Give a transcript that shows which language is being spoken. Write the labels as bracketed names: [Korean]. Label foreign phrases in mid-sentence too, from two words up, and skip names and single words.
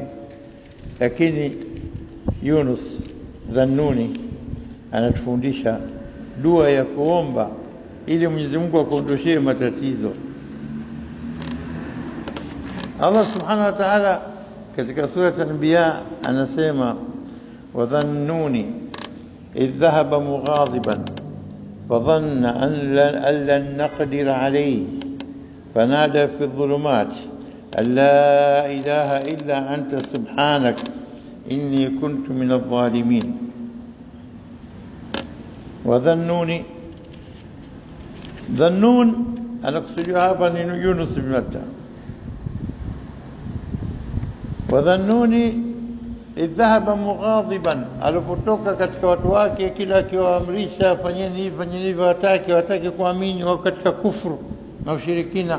[Swahili] Lakini Yunus Dhannuni anatufundisha dua ya kuomba ili Mwenyezi Mungu akuondoshee matatizo. [Arabic] الله سبحانه وتعالى [Swahili] katika sura Al-Anbiya anasema, [Arabic] وذا النون إذ ذهب مغاضبا فظن أن لن نقدر عليه فنادى في الظلمات أن لا إله إلا أنت سبحانك إني كنت من الظالمين. وذا النون, [Swahili] Dhannun anakusudia hapa ni Yunus ibn Matta. [Arabic] وذا النون إذ ذهب مغاضبا, [Swahili] alipotoka katika watu wake kila akiwaamrisha fanyeni hivi, wataki kuamini, wako katika kufuru na ushirikina.